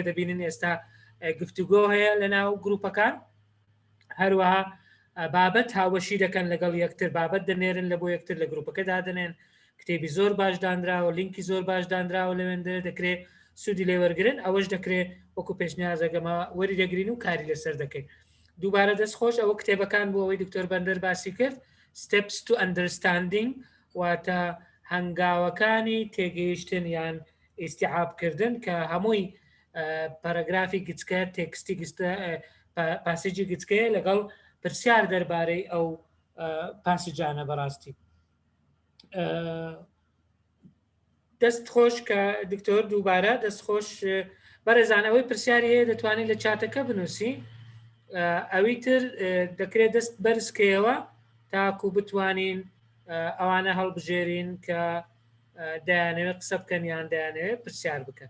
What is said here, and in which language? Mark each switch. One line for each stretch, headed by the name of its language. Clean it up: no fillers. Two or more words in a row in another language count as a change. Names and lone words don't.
Central Kurdish: دەبینن ئێستا گفتوگۆ هەیە لە ناو گروپەکان هەروەها بابەت هاوەشی دەکەن لەگەڵ یەکتر بابەت دەنێرن لە بۆ یەکتر لە گروپەکەدا دەنێن کتێبی زۆر باش دانراوە لینکی زۆر باش دانراوە لەوێندە دەکرێت سوودی لێوەرگرن ئەوەش دەکرێت وەکو پێشنیازەگەمە وەری دەگرین و کاری لەسەر دەکەین دووبارە دەستخۆش ئەوە کتێبەکان بۆ ئەوەی دکتۆر بەندەر باسی کرد
English: steps to understanding
Central Kurdish: واتە هەنگاوەکانی تێگەیشتن یان ئیستیعابکردن کە هەمووی پەرەگرافی گچکە تێکستی پاسیجی گچکەیە لەگەڵ پرسیار دەربارەی ئەو پاسیجانە بەڕاستی. دەست خۆش کە دکتۆر دووبارە دەست خۆش بەڕێزانەوەی پرسیاری هەیە دەتوانین لە چاتەکە بنووسی، ئەوی تر دەکرێت دەست بەرزکەیەوە تاکو بتوانین ئەوانە هەڵبژێرین کە دەیانەوێت قسە بکەن یان دەیانەوێت پرسیار بکەن.